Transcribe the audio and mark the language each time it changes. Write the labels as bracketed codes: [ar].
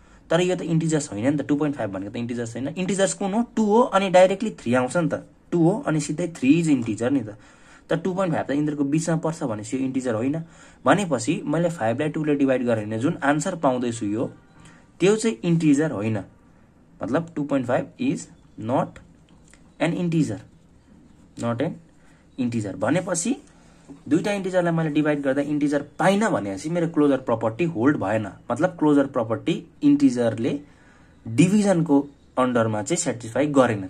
[ne] तर यो त इन्टिजर्स होइन नि त। 2.5 भनेको त इन्टिजर्स हैन। इन्टिजर्स कुन हो 2 हो अनि डाइरेक्टली 3 आउँछ नि त। 2 हो अनि सिधै 3 इज इन्टिजर नि त। त 2.5 त इन्टिजरको बीचमा पर्छ भनेपछि यो इन्टिजर होइन। भनेपछि मैले 5 लाई 2 ले डिभाइड गरेँ भने जुन आन्सर पाउँदै छु यो त्यो चाहिँ इन्टिजर होइन। [en] मतलब 2.5 is not an integer, not an integer. [ne] भनेपछि दुईटा इन्टिजरलाई मैले डिभाइड गर्दा इन्टिजर पाइन भनेपछि मेरो क्लोजर प्रपर्टी होल्ड भएन। मतलब क्लोजर प्रपर्टी इन्टिजरले डिभिजनको अन्डरमा चाहिँ सेटिस्फाई गरेन।